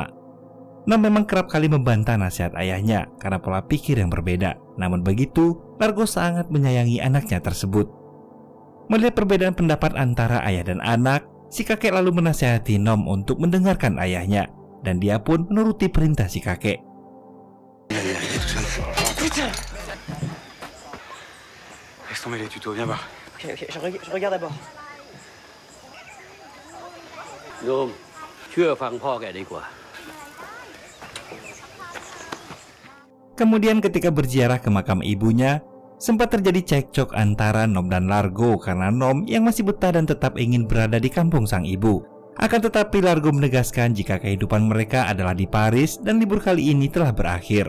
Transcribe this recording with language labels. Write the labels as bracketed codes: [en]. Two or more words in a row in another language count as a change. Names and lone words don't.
[id] Nom memang kerap kali membantah nasihat ayahnya karena pola pikir yang berbeda. Namun begitu, Largo sangat menyayangi anaknya tersebut. Melihat perbedaan pendapat antara ayah dan anak, si kakek lalu menasihati Nom untuk mendengarkan ayahnya, dan dia pun menuruti perintah si kakek. [fr] Je regarde d'abord. [th] Nom, เชื่อฟังพ่อแกดีกว่า [id] Kemudian ketika berziarah ke makam ibunya, sempat terjadi cekcok antara Nom dan Largo karena Nom yang masih betah dan tetap ingin berada di kampung sang ibu. Akan tetapi Largo menegaskan jika kehidupan mereka adalah di Paris dan libur kali ini telah berakhir.